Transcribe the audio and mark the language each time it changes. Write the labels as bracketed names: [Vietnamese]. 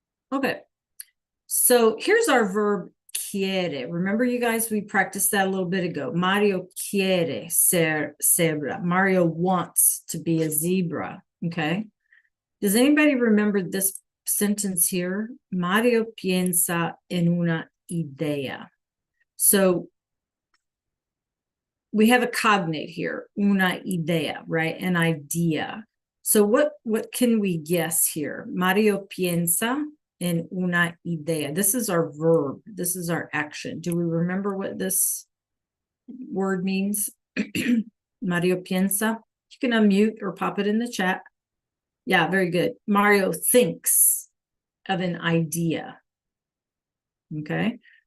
[English] Okay. So here's our verb quiere. Remember, you guys, we practiced that a little bit ago. [Spanish] Mario quiere ser zebra. [English] Mario wants to be a zebra. Okay. Does anybody remember this sentence here? [Spanish] Mario piensa en una idea. [English] So we have a cognate here, una idea, right? An idea. So what can we guess here? [Spanish] Mario piensa en una idea. [English] This is our verb. This is our action. Do we remember what this word means? [Spanish] Mario piensa. [English] You can unmute or pop it in the chat. Yeah, very good. Mario thinks of an idea. Okay.